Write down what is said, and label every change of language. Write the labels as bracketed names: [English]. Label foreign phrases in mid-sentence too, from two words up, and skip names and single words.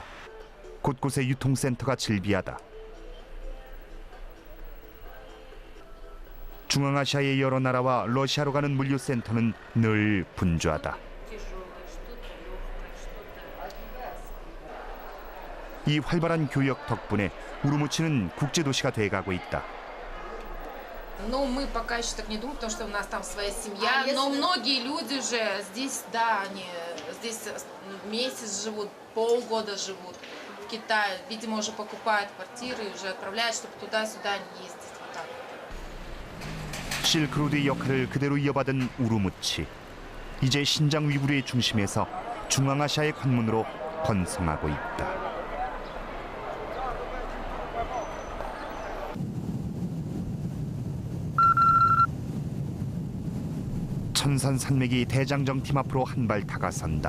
[Korean] 곳곳에 유통센터가 즐비하다. 중앙아시아의 여러 나라와 러시아로 가는 물류센터는 늘 분주하다. 이 활발한 교역 덕분에 우르무치는 국제도시가 돼가고 있다. [Russian] Но мы пока еще так не думаем, потому что у нас там своя семья. Но многие люди же здесь, да, они здесь месяц живут, полгода живут в Китае. Видимо, уже покупают квартиры и уже отправляют, чтобы туда-сюда не ездить. Вот так. [Korean] 실크로드의 역할을 그대로 이어받은 우르무치. 이제 신장 위구르의 중심에서 중앙아시아의 관문으로 번성하고 있다. 천산산맥이 대장정 팀 앞으로 한 발 다가선다.